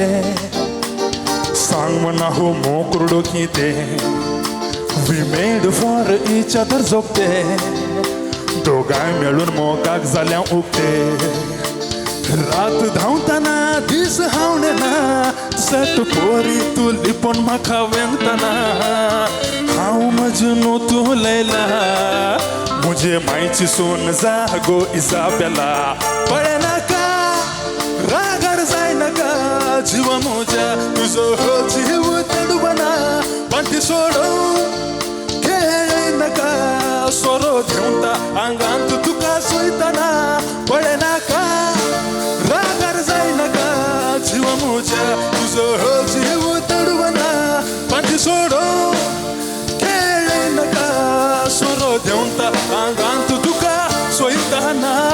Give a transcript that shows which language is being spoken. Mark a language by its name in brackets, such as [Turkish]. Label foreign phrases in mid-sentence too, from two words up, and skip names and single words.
[Konkani] सांग म्हणा हो मोकरडो किते [English] we made for each other [Konkani] जोगते दोगांय मेळून मोगाक जाल्या उगते रात धांवताना दीस हावणेना सट पोरी तू लिपोन म्हाका वेंगताना हांव मजनू तू लैला मुझे मायची सोन जागो इजाबेला पळे नाका रागार जाय नका जीव मोजा तुझो हो जीव तडवना पाठी सोडून खेळ नका सोरो घेवता आंगांत तुका सोयताना पळे नाका रागार जाय नका जीव मोजा तुझो हो जीव तडवना पाठी सोडून खेळ नका सोरो घेवता आंगांत तुका सोयताना